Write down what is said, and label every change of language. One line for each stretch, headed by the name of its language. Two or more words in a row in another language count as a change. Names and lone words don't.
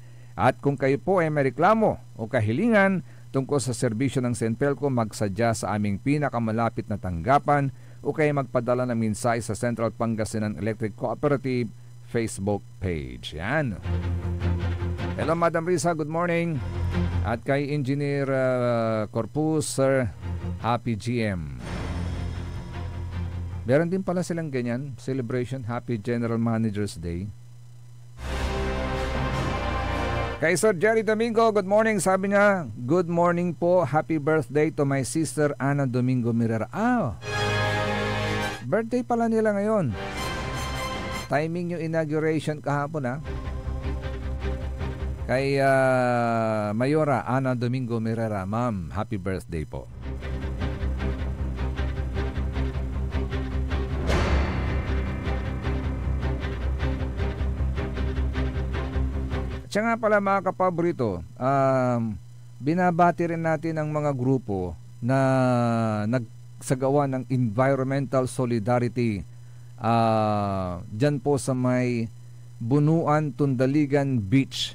Filipino: At kung kayo po ay may reklamo o kahilingan tungkol sa serbisyo ng Senpelco, magsadya sa aming pinakamalapit na tanggapan o kaya magpadala ng mensahe sa Central Pangasinan Electric Cooperative Facebook page. Yan.
English: Hello Madam Risa, good morning.
Filipino: At kay
English: Engineer Corpus, Sir, Happy GM.
Filipino: Meron din pala silang ganyan,
English: celebration, Happy General Manager's Day.
Filipino: Kay Sir Jerry Domingo,
English: good morning.
Filipino: Sabi niya,
English: good morning
Filipino: po,
English: happy birthday to my sister Ana Domingo Mirera.
Filipino: Birthday pala nila ngayon. Timing yung inauguration kahapon Kay Mayora Ana Domingo Mirera, ma'am,
English: happy birthday
Filipino: po. Siya nga pala mga kapaborito, binabati rin natin ang mga grupo na nagsagawa ng
English: environmental solidarity
Filipino: dyan po sa may Bunuan, Tundaligan Beach.